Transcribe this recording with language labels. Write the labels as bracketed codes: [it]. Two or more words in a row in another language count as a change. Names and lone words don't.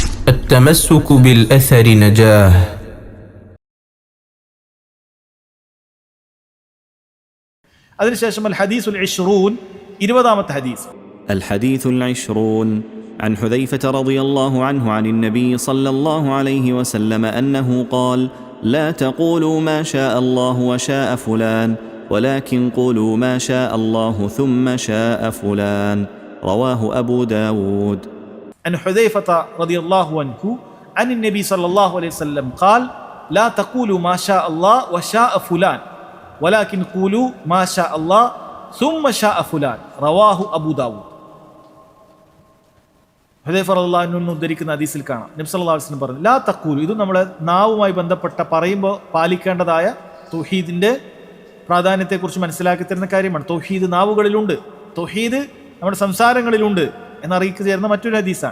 [ar] التمسك بالأثر نجاه. [ml] അതിനുശേഷം [ar] الحديث العشرون [ml] 20ാമത്തെ ഹദീസ്. [ar] الحديث العشرون عن حذيفة رضي الله عنه عن النبي صلى الله عليه وسلم أنه قال: لا تقولوا ما شاء الله وشاء فلان ولكن قولوا ما شاء الله ثم شاء فلان. رواه أبو داود. عن حذيفة رضي الله عنه عن النبي صلى الله عليه وسلم قال: لا تقولوا ما شاء الله وشاء فلان ولكن قولوا ما شاء الله ثم شاء فلان. رواه أبو داود. [ml] ഹുദൈഫ [ar] رضي الله عنه [ml] ഉദ്ധരിക്കുന്ന ഹദീസിൽ കാണാം നബി [ar] صلى الله عليه وسلم [ml] പറഞ്ഞു, [ar] لا تقولوا, [ml] ഇത് നമ്മളെ നാവുമായി ബന്ധപ്പെട്ട പറയുമ്പോൾ പാലിക്കേണ്ടതായ തൗഹീദിന്റെ പ്രാധാന്യത്തെക്കുറിച്ച് മനസ്സിലാക്കി തരുന്ന കാര്യമാണ്. തൗഹീദ് നാവുകളിലുണ്ട്, തൗഹീദ് നമ്മുടെ സംസാരങ്ങളിലുണ്ട് എന്നറിയിച്ചു ചേർന്ന മറ്റൊരു ഹദീസാണ്.